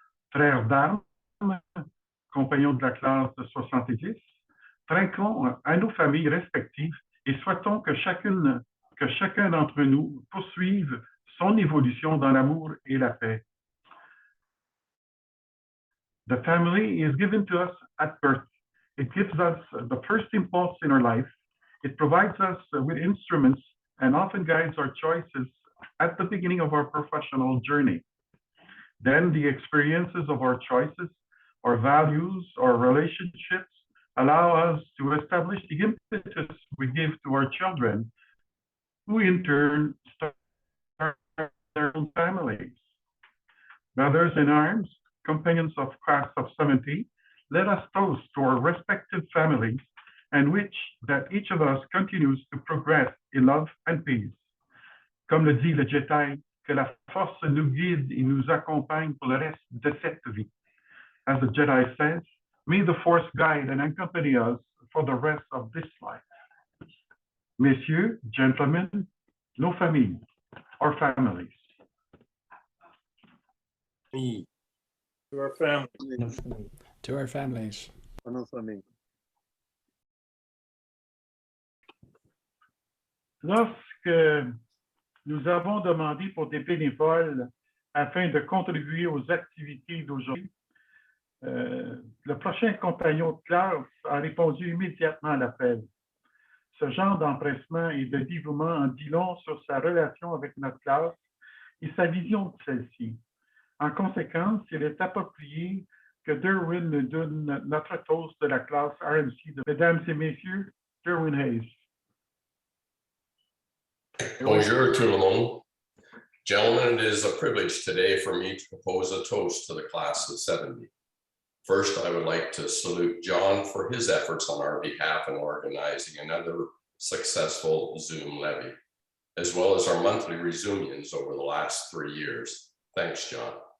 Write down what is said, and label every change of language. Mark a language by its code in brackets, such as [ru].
[fr] Frères d'armes, compagnons de la classe de 70, trinquons à nos familles respectives et souhaitons que chacun d'entre nous poursuive son évolution dans l'amour et la paix. [en] The family is given to us at birth. It gives us the first impulse in our life. It provides us with instruments and often guides our choices at the beginning of our professional journey. Then the experiences of our choices, our values, our relationships allow us to establish the impetus we give to our children, who in turn start their own families. Brothers in arms, companions of class of 70, let us toast to our respective families and wish that each of us continues to progress in love and peace. [fr] Comme le dit le Jedi, que la force nous guide et nous accompagne pour le reste de cette vie. [en] As the Jedi says, may the force guide and accompany us for the rest of this life. [fr] Messieurs, [en] gentlemen, [fr] nos familles, [en] our families. To our family. To our families. [fr] Lorsque nous avons demandé pour des bénévoles afin de contribuer aux activités d'aujourd'hui, le prochain compagnon de classe a répondu immédiatement à l'appel. Ce genre d'empressement et de dévouement en dit long sur sa relation avec notre classe et sa vision de celle-ci. En conséquence, il est approprié que Derwin nous donne notre toast de la classe RMC de Mesdames et Messieurs, Derwin Hayes. Bonjour tout le monde. [en] Gentlemen, it is a privilege today for me to propose a toast to the class of 70. First, I would like to salute John for his efforts on our behalf in organizing another successful Zoom levee, as well as our monthly resumions over the last 3 years. Thanks, John.